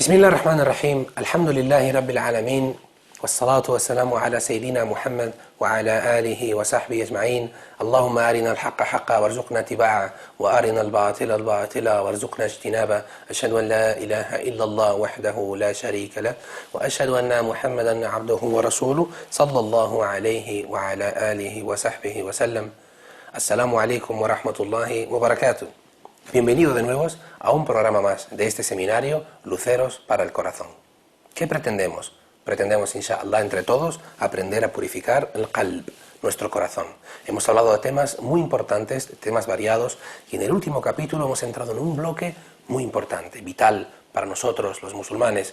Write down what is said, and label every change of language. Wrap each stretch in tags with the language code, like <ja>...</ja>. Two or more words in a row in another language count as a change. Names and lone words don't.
<ar>بسم الله الرحمن الرحيم الحمد لله رب العالمين والصلاة والسلام على سيدنا محمد وعلى آله وصحبه أجمعين اللهم أرنا الحق حقا وارزقنا اتباعه وأرنا الباطل باطلا وارزقنا اجتنابه أشهد أن لا إله إلا الله وحده لا شريك له وأشهد أن محمدا عبده ورسوله صلى الله عليه وعلى آله وصحبه وسلم. السلام عليكم و رحمة الله و بركاته.</ar> <es>Bienvenido de nuevo a un programa más de este seminario Luceros para el Corazón. ¿Qué pretendemos? Pretendemos, inshallah, entre todos, aprender a purificar el qalb, nuestro corazón. Hemos hablado de temas muy importantes, temas variados, y en el último capítulo hemos entrado en un bloque muy importante, vital para nosotros, los musulmanes.</es>